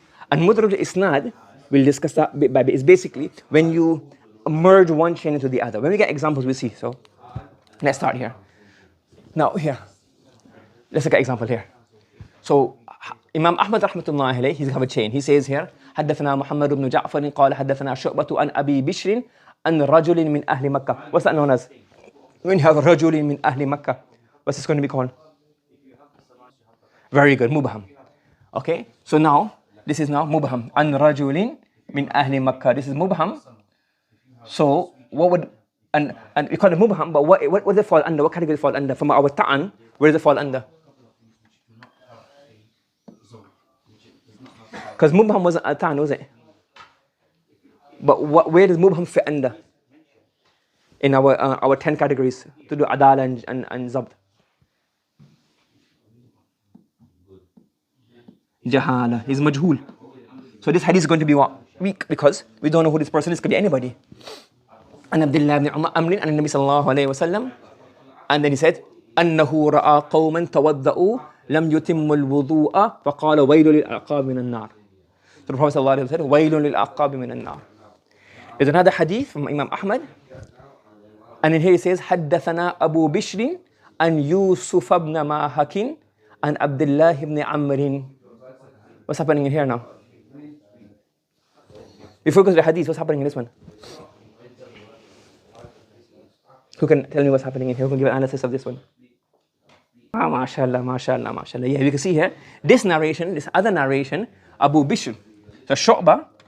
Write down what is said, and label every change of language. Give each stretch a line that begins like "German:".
English: And mudraj al-isnad, we'll discuss that bit by bit, is basically when you merge one chain into the other. When we get examples, we'll see. So let's start here. Now here, let's look at example here. So Imam Ahmad rahmatullah alayhi, he's have a chain. He says here,
Arabic: حدثنا محمد بن جعفر قال حدثنا شعبة عن أبي بشر عن رجل من أهل مكة.
English: What's that known as? When you have
Arabic: رجل من أهل مكة,
English: what's this going to be called? Very good, mubham. Okay, so now this is now mubham.
Arabic: An rajulin min ahli Makkah.
English: This is mubham. So what would and we call it mubham, but what does it fall under? What category does it fall under? From our ta'an, where does it fall under? Because mubham wasn't a ta'an, was it? But where does mubham fit under? In our 10 categories to do adala and zabt. Jahala, he's majhul. So this hadith is going to be what? Weak, because we don't know who this person is. Could be anybody. An Abdullah ibn Amrin and Nabi sallallahu alayhi wa sallam. And then he said,
Arabic: أنه رأى قوما توضأوا لم يتموا الوضوء فقال ويل للأعقاب من النار.
English: So the Prophet sallallahu alayhi wa sallam said,
Arabic: ويل للأعقاب من النار.
English: There's another hadith from Imam Ahmad.
Arabic: And in here he says, حدثنا أبو بشر أن يوسف بن ماهك أن عبد الله بن عمرو.
English: What's happening in here now? We focus on the hadith. What's happening in this one? Who can tell me what's happening in here? Who can give an analysis of this one? Ah, mashallah. Yeah, we can see here, this narration, this other narration, Abu Bishr. So Shu'bah